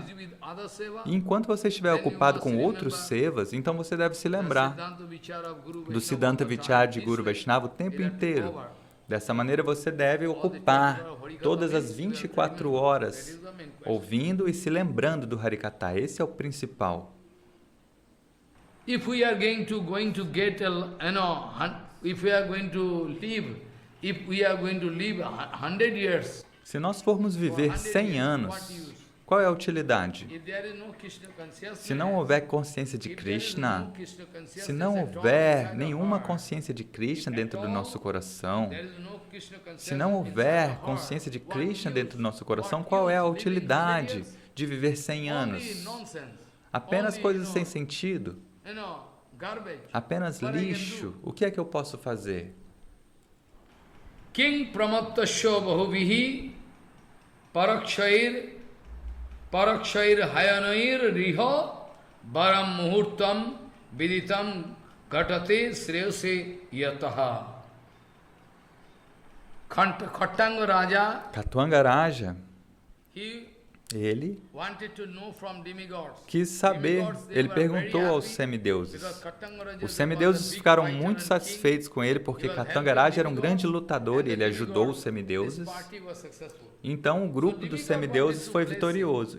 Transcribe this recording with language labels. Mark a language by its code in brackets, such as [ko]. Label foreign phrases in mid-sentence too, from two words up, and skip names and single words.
[pt] E enquanto você estiver ocupado com outros sevas, então você deve se lembrar do Siddhanta Vichar de Guru Vaishnava o tempo inteiro. Dessa maneira você deve ocupar todas as 24 horas ouvindo e se lembrando do Harikatha. Esse é o principal. [en] If we are going to get if we are going to live 100 years, [pt] se nós formos viver 100 anos, qual é a utilidade? Se não houver consciência de Krishna, se não houver nenhuma consciência de Krishna dentro do nosso coração, se não houver consciência de Krishna dentro do nosso coração, qual é a utilidade de viver 100 anos? Apenas coisas sem sentido. Apenas lixo. O que é que eu posso fazer? [sa] किं प्रमत्तस्य बहुभिः परोक्षैर् हायनैर् इह वरं मुहूर्तं विदितं घटते श्रेयसे यतः. [pt] Khattanga Raja, Khatwanga Raja, ele quis saber, ele perguntou aos semideuses. Os semideuses ficaram muito satisfeitos com ele, porque Khatwanga Raja era um grande lutador e ele ajudou os semideuses. Então o grupo dos semideuses foi vitorioso.